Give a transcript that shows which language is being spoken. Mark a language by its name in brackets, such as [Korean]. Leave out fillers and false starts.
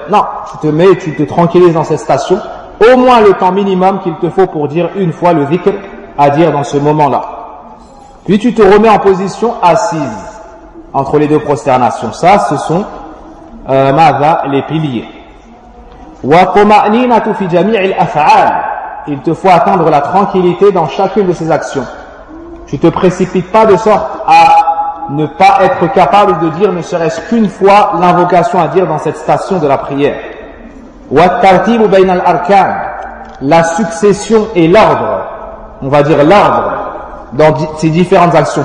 [French] Non, tu te mets et tu te tranquillises dans cette station, au moins le temps minimum qu'il te faut pour dire une fois le dhikr à dire dans ce moment-là. Puis tu te remets en position assise, entre les deux prosternations. Ça, ce sont ماذا, les piliers. [Arabic] وطمأنينة في جميع الأفعال. [French] Il te faut atteindre la tranquillité dans chacune de ces actions. Tu ne te précipites pas de sorte à ne pas être capable de dire ne serait-ce qu'une fois l'invocation à dire dans cette station de la prière. [Arabic] وَالتَّرْتِيبُ بَيْنَ الْأَرْكَانِ. [French] La succession et l'ordre, on va dire l'ordre, dans ces différentes actions.